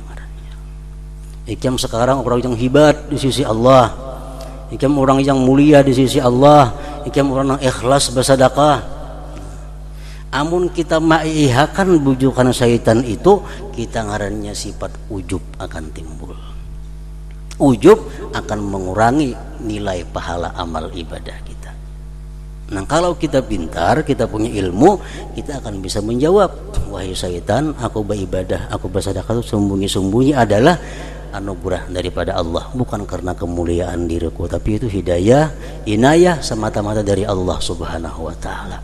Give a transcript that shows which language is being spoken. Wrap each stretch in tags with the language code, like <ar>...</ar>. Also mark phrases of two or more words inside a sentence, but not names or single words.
<id>Ikam sekarang orang yang hebat di sisi Allah. Ikam orang yang mulia di sisi Allah. Ikam orang yang ikhlas bersedekah.</id> <bjn>Amun kita maihakan bujukan syaitan itu, kita ngarannya sifat ujub akan timbul.</bjn> <id>Ujub akan mengurangi nilai pahala amal ibadah kita. Nah kalau kita pintar, kita punya ilmu, kita akan bisa menjawab, wahai syaitan, aku beribadah, aku bersedekah itu sembunyi-sembunyi adalah anugerah daripada Allah, bukan karena kemuliaan diriku, tapi itu hidayah, inayah semata-mata dari Allah</id> <ar>سبحانه وتعالى.</ar>